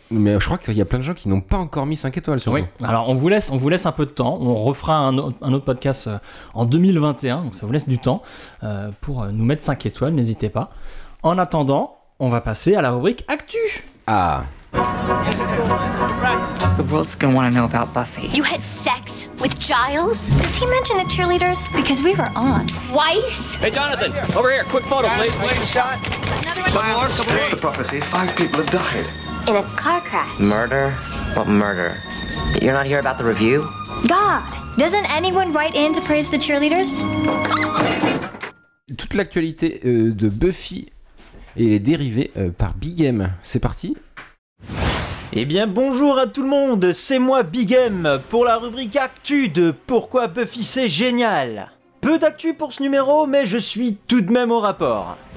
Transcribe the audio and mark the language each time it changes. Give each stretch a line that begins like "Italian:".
French: Mais je crois qu'il y a plein de gens qui n'ont pas encore mis 5 étoiles sur nous. Alors on vous laisse un peu de temps. On refera un autre podcast en 2021. Donc ça vous laisse du temps pour nous mettre 5 étoiles. N'hésitez pas. En attendant, on va passer à la rubrique Actu. Ah.
English: The world's gonna want to know about Buffy. You had sex with Giles? Does he mention the cheerleaders? Because we were on. Twice? Hey, Jonathan, right here. Over here, quick photo, please. Wait a shot. Another one. Miles, that's the prophecy. 5 people have died. In a car crash. Murder? What murder? You're not here about the review? God, doesn't anyone write in to praise the cheerleaders?
French: Toute l'actualité de Buffy et les dérivés par Big M. C'est parti. Eh bien bonjour à tout le monde, c'est moi Big M pour la rubrique Actu de Pourquoi Buffy c'est génial. Peu d'actu pour ce numéro, mais je suis tout de même au rapport.